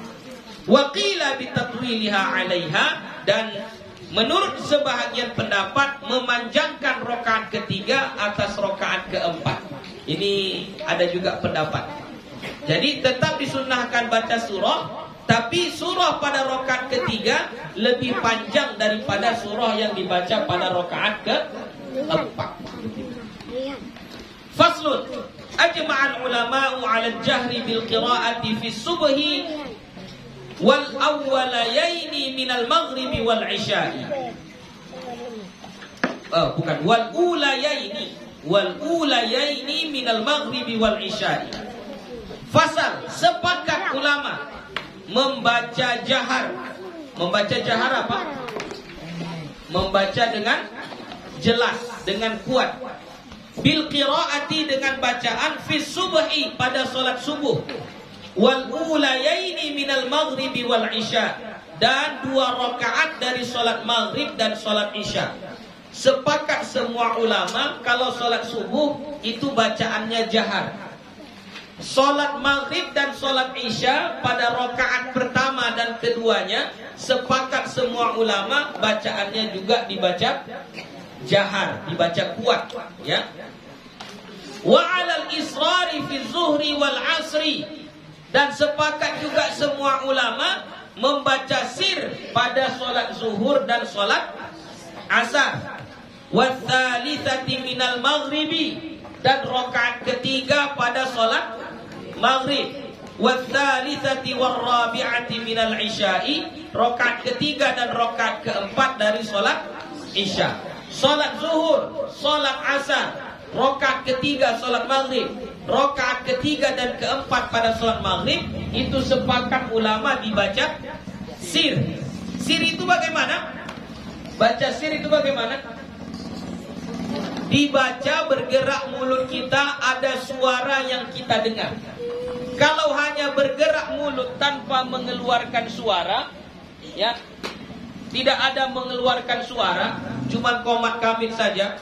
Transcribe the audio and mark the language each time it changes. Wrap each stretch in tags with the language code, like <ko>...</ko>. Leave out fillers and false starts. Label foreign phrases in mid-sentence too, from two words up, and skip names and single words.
<ar>وقيل بتطويلها عليها,</ar> <id>dan menurut sebahagian pendapat memanjangkan rakaat ketiga atas rakaat keempat. Ini ada juga pendapat. Jadi tetap disunnahkan baca surah, tapi surah pada rakaat ketiga lebih panjang daripada surah yang dibaca pada rakaat keempat.</id> <ar>فصل، أجمع العلماء على الجهر بالقراءة في الصبح والأوليين من المغرب والعشاء. bukan والأوليين من المغرب والعشاء.</ar> <id>Fasal, sepakat ulama membaca jahar. Membaca jahar apa? Membaca dengan jelas, dengan kuat.</id> <ar>بالقراءة,</ar> <id>dengan bacaan</id> <ar>في الصبح,</ar> <id>pada solat subuh.</id> <ar>والأوليين من المغرب والعشاء,</ar> <id>dan 2 rakaat dari solat maghrib dan solat isya. Sepakat semua ulama kalau solat subuh itu bacaannya jahar. Solat maghrib dan solat isya pada rakaat pertama dan keduanya sepakat semua ulama bacaannya juga dibaca jahar, dibaca kuat, ya.</id> <ar>وعلى الإسرار في الظهر والعصر,</ar> <id>dan sepakat juga semua ulama membaca sir pada solat zuhur dan solat asar.</id> <ar>والثالثة من المغرب,</ar> <id>dan rakaat ketiga pada solat maghrib.</id> <ar>والثالثة والرابعة من العشاء,</ar> <id>rakaat ketiga dan rakaat keempat dari solat isya. Solat zuhur, solat asar, rakaat ketiga solat maghrib, rakaat ketiga dan keempat pada solat maghrib, itu sepakat ulama dibaca sir. Sir itu bagaimana? Baca sir itu bagaimana? Dibaca bergerak mulut kita, ada suara yang kita dengar. Kalau hanya bergerak mulut tanpa mengeluarkan suara, ya, tidak ada mengeluarkan suara, cuma qomat kamit saja.</id>